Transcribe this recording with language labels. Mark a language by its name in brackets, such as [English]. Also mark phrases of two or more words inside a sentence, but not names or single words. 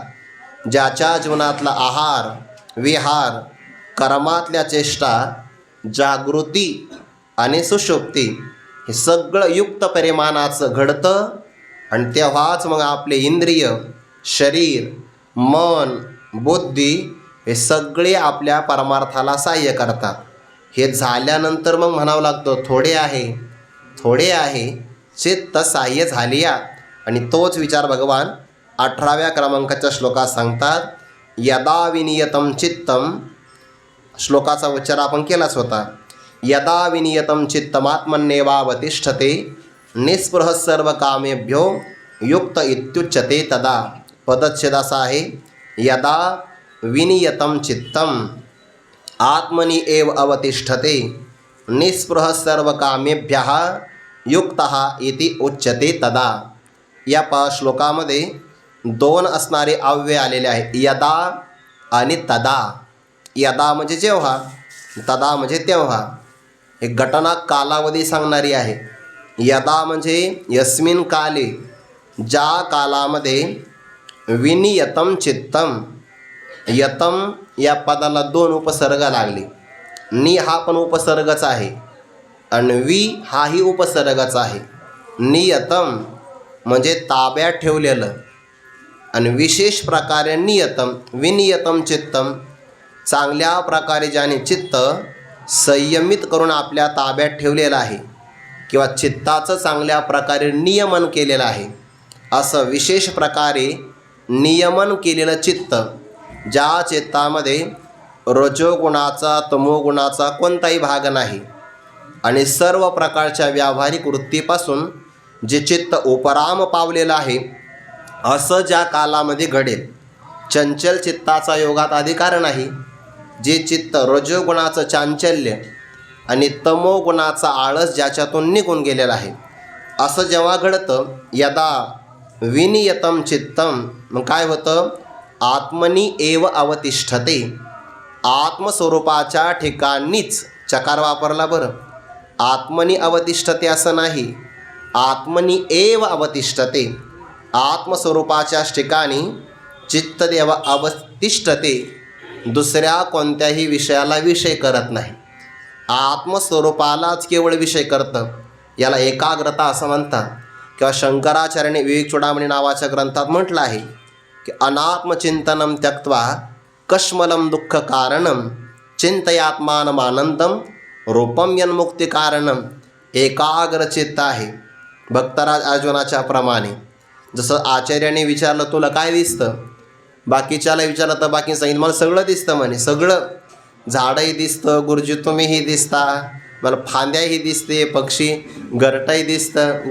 [Marathi] ज्याच्या जीवनातला आहार विहार, कर्मातल्या चेष्टा, जागृती आणि सुषुप्ती हे सगळं युक्त परिमाणाचं घडतं आणि तेव्हाच मग आपले इंद्रिय, शरीर, मन, बुद्धी हे सगळे आपल्या परमार्थाला सहाय्य करतात. हे झाल्यानंतर मग म्हणावं लागतं, थोडे आहे चित्त सहाय्य झालिया. आणि तोच विचार भगवान 18व्या क्रमांकाच्या श्लोकात सांगतात. [Sanskrit] यदा विनियतम चित्तम. [Marathi] श्लोकाचा उच्चार आपण केलाच होता. [Sanskrit] यदा विनियतम चित्तमात्मन्येवावतिष्ठते निस्पृह सर्व कामेभ्यो युक्त इत्युच्यते तदा. [Marathi] पदच्छेद असा आहे, [Sanskrit] यदा विनियतम चित्तम आत्मनि एव अवतिष्ठते निस्पृह सर्व कामेभ्यः युक्तः इति उच्यते तदा. [Marathi] या श्लोकामध्ये 2 असणारे अव्यय आलेले आहे, यदा आणि तदा. यदा म्हणजे जेव्हा, तदा म्हणजे तेव्हा. एक घटना कालावधी सांगणारी आहे. यदा म्हणजे [Sanskrit] यस्मिन काले, [Marathi] ज्या कालामध्ये, [Sanskrit] विनियतम चित्तम. [Marathi] यतम या पदाला 2 उपसर्ग लागले. नि हा पण उपसर्गच आहे आणि वि हाही उपसर्गच आहे. नियतम म्हणजे ताब्यात ठेवलेलं आणि विशेष प्रकारे नियतम, [Sanskrit] विनियतम चित्तम, [Marathi] चांगल्या प्रकारे ज्याने चित्त संयमित करून आपल्या ताब्यात ठेवलेलं आहे किंवा चित्ताचं चांगल्या प्रकारे नियमन केलेलं आहे. असं विशेष प्रकारे नियमन केलेलं चित्त, ज्या चित्तामध्ये रजोगुणाचा तमोगुणाचा कोणताही भाग नाही आणि सर्व प्रकारच्या व्यावहारिक वृत्तीपासून जे चित्त उपराम पावलेलं आहे, असं ज्या कालामध्ये घडेल चंचल चित्ताचा योगात अधिकार नाही. जे चित्त रजोगुणाचं चांचल्य आणि तमोगुणाचा आळस ज्याच्यातून निघून गेलेला आहे, असं जेव्हा घडतं, [Sanskrit] यदा विनियतम चित्तम, [Marathi] मग काय होतं, [Sanskrit] आत्मनी एव अवतिष्ठते. [Marathi] आत्मस्वरूपाच्या ठिकाणीच चकार वापरला बरं. [Sanskrit] आत्मनी अवतिष्ठते [Marathi] असं नाही, [Sanskrit] आत्मनी एव अवतिष्ठते. [Marathi] आत्मस्वरूपाच्याच ठिकाणी [Sanskrit] चित्तदेव अवतिष्ठते, [Marathi] दुसऱ्या कोणत्याही विषयाला विषय करत नाही. आत्मस्वरूपालाच केवळ विषय करतं. याला एकाग्रता असं म्हणतात. किंवा शंकराचार्याने विवेक चूडामणी नावाच्या ग्रंथात म्हटलं आहे की [Sanskrit] अनात्मचिंतनम त्यक्त्वा कश्मलम दुःख कारणम चिंतयात्मानमानंदम रूपम यन्मुक्ती कारणम. [Marathi] एकाग्रचित्त आहे. भक्तराज अर्जुनाच्या प्रमाणे. जसं आचार्याने विचारलं तुला काय दिसतं, बाकीच्याला विचारलं तर बाकी सांगितलं मला सगळं दिसतं म्हणे. सगळं, झाडंही दिसतं, गुरुजी तुम्हीही दिसता, मला फांद्याही दिसते, पक्षी घरटंही दिसतं.